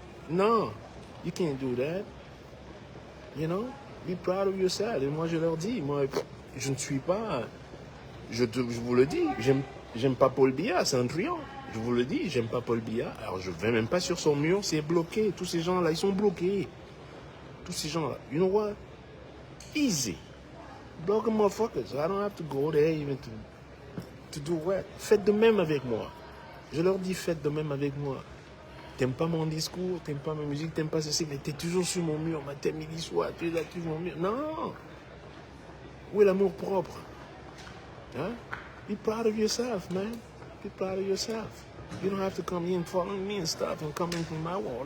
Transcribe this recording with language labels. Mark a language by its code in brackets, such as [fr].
[fr] Non, [en] you can't do that. You know, be proud of yourself. [fr] Et moi je leur dis, moi je ne suis pas, je vous le dis, j'aime pas Paul Biya, c'est un truand. Je vous le dis, j'aime pas Paul Biya. Alors je vais même pas sur son mur, c'est bloqué. Tous ces gens-là, ils sont bloqués. Tous ces gens-là, [en] you know what? Easy. Block them motherfuckers. I don't have to go there even to do what? [fr] Faites de même avec moi. Je leur dis, faites de même avec moi. T'aimes pas mon discours, t'aimes pas ma musique, t'aimes pas ceci, mais t'es toujours sur mon mur, matin, midi, soir, tu es là, tu es sur mon mur. Non! Où est l'amour propre? Hein? [en] Be proud of yourself, man. Be proud of yourself. You don't have to come in following me and stuff and come into my wall.